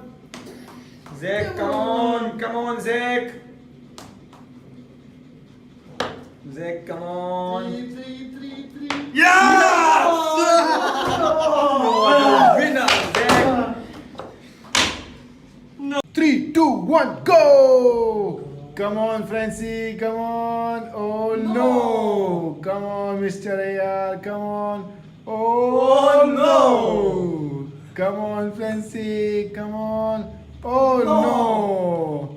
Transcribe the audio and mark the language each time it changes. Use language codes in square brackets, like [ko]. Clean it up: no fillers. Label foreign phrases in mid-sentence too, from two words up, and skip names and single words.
[en] Zach, come on. Come on, Zach. Zach, come on. Yes. Winner, Zach. 3, 2, 1, go! Come on, Francie, come on. Oh no! Come on, Mr. AR, come on. Oh no! Come on, Francie, come on. Oh no!